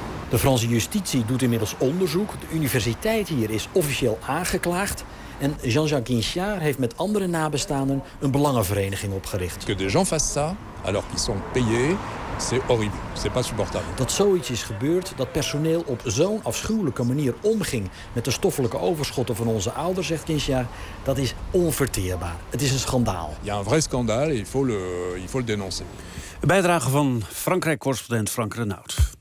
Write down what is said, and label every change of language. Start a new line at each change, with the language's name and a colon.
Dutch: De Franse justitie doet inmiddels onderzoek. De universiteit hier is officieel aangeklaagd. En Jean-Jacques Guinchard heeft met andere nabestaanden een belangenvereniging opgericht.
French: Que des gens fassent ça alors qu'ils sont payés, c'est horrible, c'est pas supportable.
Dutch: Dat zoiets is gebeurd, dat personeel op zo'n afschuwelijke manier omging met de stoffelijke overschotten van onze ouders, zegt Guinchard, dat is onverteerbaar. Het is een schandaal.
French: Il y a un vrai scandale et il faut le dénoncer.
Dutch: Een bijdrage van Frankrijk-correspondent Frank Renaud.